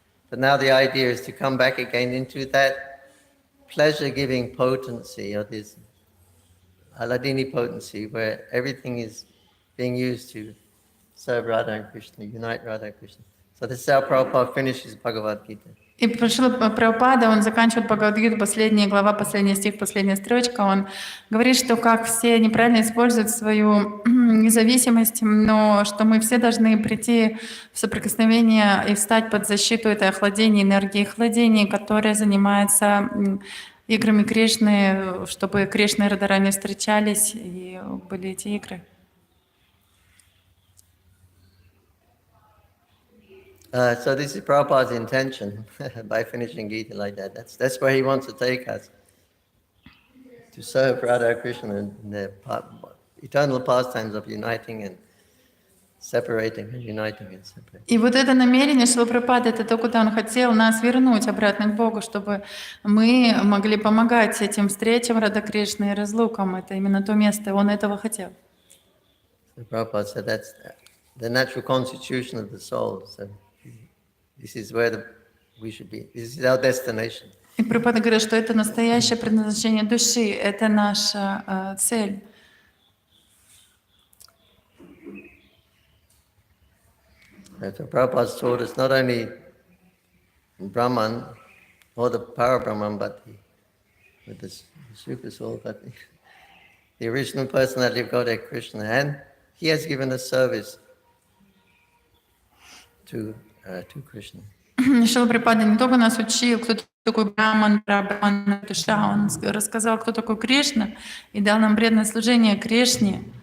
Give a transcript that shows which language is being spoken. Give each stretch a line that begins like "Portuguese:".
English: But now the idea is to come back again into that pleasure-giving potency, or this Aladini potency, where everything is being used to serve Radha and Krishna, unite Radha and Krishna. So this is how Prabhupada finishes Bhagavad Gita.
Russian: И Шрила Прабхупада, он заканчивает Бхагавад-гиту, последняя глава, последний стих, последняя строчка. Он говорит, что как все неправильно используют свою независимость, но что мы все должны прийти в соприкосновение и встать под защиту этой охладения, энергии охладения, которая занимается играми Кришны, чтобы Кришна и Радарани встречались, и были эти игры.
English: So this is Prabhupada's intention by finishing Gita like that. That's where he wants to take us, to serve Radha Krishna in the eternal pastimes of uniting and separating and uniting and separating.
Russian: И вот это намерение Шрилы Прабхупады, это то, куда он хотел нас вернуть обратно к Богу, чтобы мы могли помогать этим встречам Рада Кришны и разлукам. Это именно то место, он этого хотел.
English: So Prabhupada said that's the natural constitution of the soul. So this is where we should be. This is our destination.
Russian: И Прабхупада говорит, что это настоящее предназначение души, это наша цель.
English: So Prabhupada taught us not only Brahman or the Parabrahman, but with the super soul, but the original personality of Godhead Krishna, and he has given us service to Krishna.
Russian: Шрила Прабхупада не только нас учил, кто такой Браман, Прабраман, душа, он рассказал, кто такой Кришна, и дал нам преданное служение Кришне.